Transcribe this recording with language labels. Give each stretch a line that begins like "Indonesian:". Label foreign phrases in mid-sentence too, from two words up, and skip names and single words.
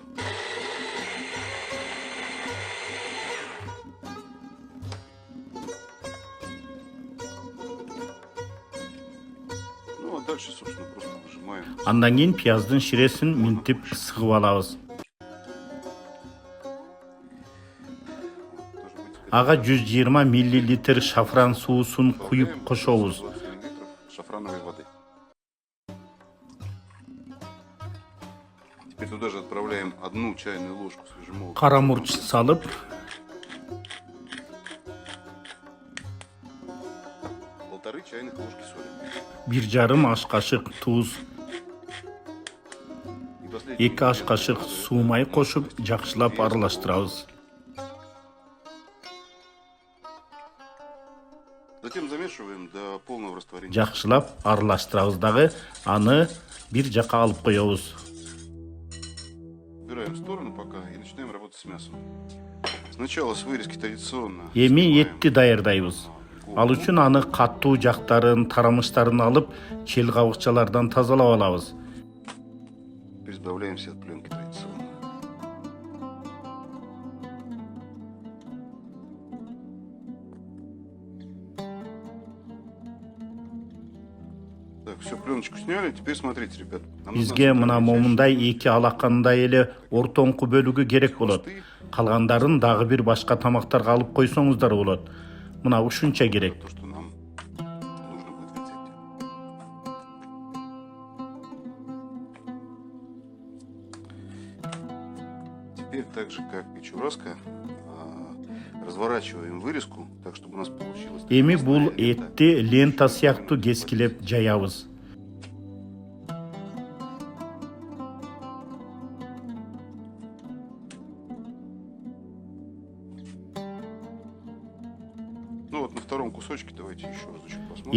Kyrgyz: Андан кийин пияздын ширесин минтип сыгып алабыз. Ага 120 миллилитр шафран суусун куюп кошобуз.
Russian: Шафрановой воды. Теперь туда же отправляем 1 чайную ложку свежемолотого.
Kyrgyz: Кара мурч салып,
Russian: 1,5 чайных ложки соли.
Kyrgyz: 1,5 аш кашык туз, 2 аш кашык суу май кошуп, жакшылап аралаштырабыз.
Russian: Затем замешиваем до полного растворения.
Kyrgyz: Жакшылап аралаштырабыз дагы, аны бир жака алып коебуз.
Russian: Убираем в сторону пока и начинаем работать с мясом. Сначала с вырезки традиционно.
Kyrgyz: Эми этти даярдайбыз. Ал үчүн аны каттуу жактарын, тарамыштарын алып, чел кабыкчалардан тазалап алабыз.
Russian: Избавляемся от пленки традиционно. Так, все, пленочку сняли. Теперь смотрите, ребят.
Kyrgyz: Бизге мына момундай 2 алакандай эле ортоңку бөлүгү керек болот. Калгандарын дагы бир башка тамактарга алып койсоңуздар болот. Мына ушунча керек.
Russian: То, что нам нужно будет в рецепте. Теперь так же, как и чурраско, разворачиваем вырезку, так чтобы у нас получилось...
Kyrgyz: Эми бул этти лента сыяктуу кескилеп жаябыз.
Russian: Ну вот на втором кусочке давайте еще разочек посмотрим.